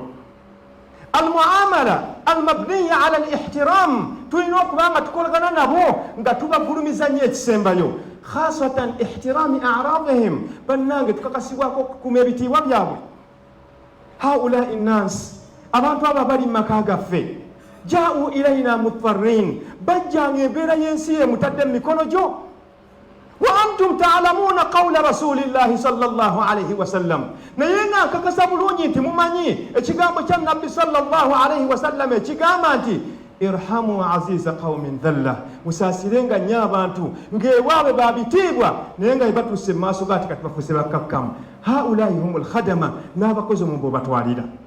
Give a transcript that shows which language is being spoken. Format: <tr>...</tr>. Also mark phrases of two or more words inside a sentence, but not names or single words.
<ar>المعاملة المبنية على الاحترام,</ar> <lg>tulina okuba nga tukolagana nabo nga tubagulumiza nnyo ekisembayo,</lg> <ar>خاصة احترام أعراضهم,</ar> <lg>bannange tukakasibwako okukuuma ebitiibwa byabwe. haulai nnansi abantu abo abali mu maka gaffe</lg> <ar>جاؤوا إلينا مضطرين,</ar> <lg>bajjanga embeera y'ensi emutadde mu mikono gyo.</lg> <ar>وأنتم تعلمون قول رسول الله صلى الله عليه وسلم,</ar> <lg>naye nga nkakasa bulungi nti mumanyi ekigambo kya nabbi</lg> <ar>صلى الله عليه وسلم</ar> <lg>ekigamba nti</lg> <ar>ارحموا عزيز قوم ذل,</ar> <lg>musaasirenga nnyo abantu ng'ewaabwe babitiibwa naye nga bebatuuse mu maaso gaati kati bafuuse bakkakkamu.</lg> <ar>هؤلاء هم الخدام,</ar> <lg>n'abakozi omumbe obatwalira.</lg>